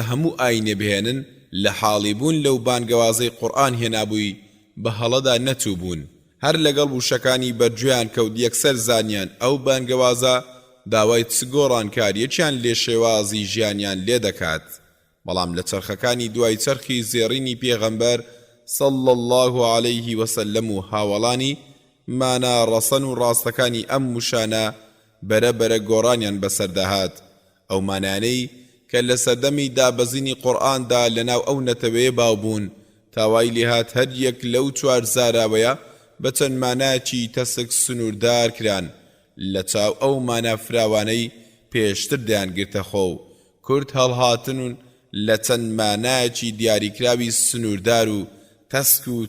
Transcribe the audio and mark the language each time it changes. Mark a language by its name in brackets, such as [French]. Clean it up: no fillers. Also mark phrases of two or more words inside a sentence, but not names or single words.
[Central Kurdish] هەموو ئاینێ بهێنن لە حاڵی بوون لەو بانگەوازەی قورئان هێنابووی بە هەڵەدا نەچوو بوون هەر لەگەڵ وشەکانی بەرجویان کەوت یەکسەر زانیان ئەو بانگەوازە داوای چگۆڕانکاریەکیان لێ شێوازی ژیانیان لێ دەکات بەڵام لە چەرخەکانی دوای چەرخی زێڕینی پێغەمبەر [Arabic] صلى الله عليه وسلم [Central Kurdish] و هاوڵانی مانا ڕەسەن و ڕاستەکانی ئەم وشانە بەرەبەرە گۆڕانیان بەسەردەهات ئەو مانانەی کە لە سەردەمی دابەزینی قورئاندا لەناو ئەو نەتەوەیە باوبوون تاوای لێهات هەر یەک لەو چوار زاراوەیە بە چەند ماناکی تەسک سنووردار کران لە چاو ئەو مانا فراوانەی پێشتر دەیانگرتە خۆ و کورد هەڵهاتن لە چەند مانایەکی دیاریکراوی سنووردار و تەسک و